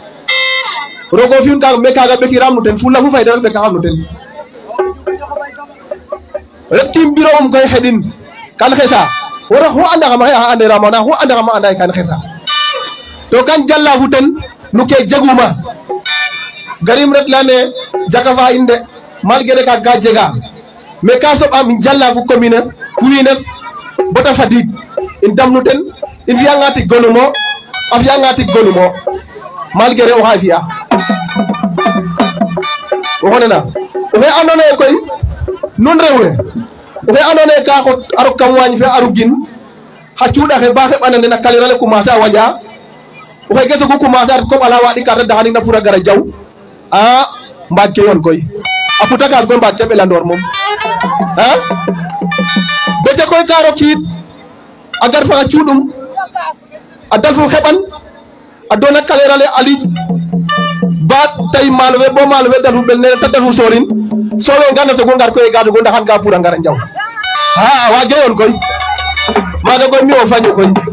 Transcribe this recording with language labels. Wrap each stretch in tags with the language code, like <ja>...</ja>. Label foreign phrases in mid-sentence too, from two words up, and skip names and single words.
<srr>me kaga be kiram no ten fu la fu fayda be ka xam no ten rek tim biro koy xedin kan xesa wara xu anda xam ande ramana xu anda xam anda kan xesa to kan jalla fu ten nu ke jaguma garim rek la ne jakafa inde malgré ka ga jega mais ka so am jalla fu communes kuines bota fadik in dam no ten in fiya ngati gonumo afiya ngati gonumo malgré o xafiya o xonena o fe andona koy nun rewwe o fe andona ka xot aro kam wañ fe arugin xa cuuda xe ba xeɓana nena kalira le commencer a waƴa o xe gesogu commencer at comme ala waɗi karta daxaning na pura gara jaw a mbaag ke yoon koy a puta kaag koy mbaag ke ɓelandoor moom a bete koy ka rokiid a gar fa xa cuuɗum a dalfo xeɓan a doona kalera le a liiƴ ba tay maalo fe bo maalo fe dalfu ɓel nene te dalfu soorin solo ngana sogo ngar koy ga sogo ndaxan ka pour a ngara njaw a waage yoon koy maaga koy mi o fañu koy</srr>